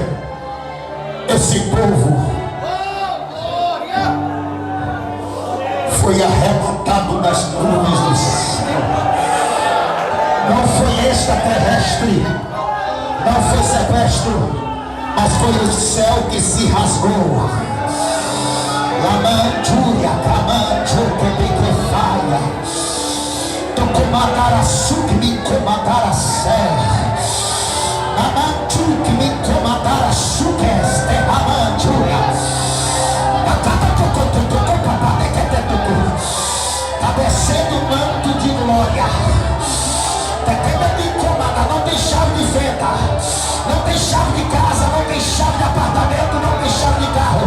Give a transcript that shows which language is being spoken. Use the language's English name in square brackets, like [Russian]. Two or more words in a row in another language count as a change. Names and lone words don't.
[Portuguese] Esse povo foi arrebatado das nuvens do céu. Não foi extraterrestre, não foi sequestro, mas foi o céu que se rasgou. Lamantúria, camantúria, pequefaia, tocomatara suc, me comatara sé. Lamantúria, me comatara suc, este está descendo um manto de glória. Não tem chave de venda, não tem chave de casa, não tem chave de apartamento, não tem chave de carro.